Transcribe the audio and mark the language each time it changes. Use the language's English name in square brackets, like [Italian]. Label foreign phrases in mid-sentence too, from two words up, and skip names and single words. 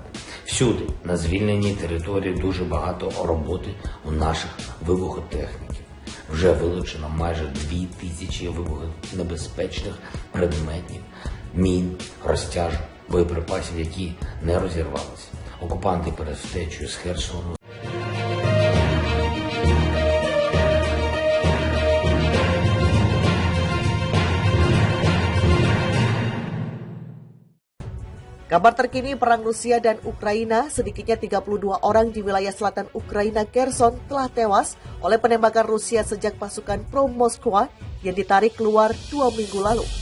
[Ukrainian] Всюди, на звільненій території, дуже багато роботи у наших вибухотехніків. Вже вилучено майже 2000 вибухонебезпечних предметів, мін, розтяжок, боєприпасів, які не розірвалися. Окупанти перед втечею з Херсону [Indonesian] Kabar terkini perang Rusia dan Ukraina, sedikitnya 32 orang di wilayah selatan Ukraina Kherson telah tewas oleh penembakan Rusia sejak pasukan pro-Moskwa yang ditarik keluar 2 minggu lalu.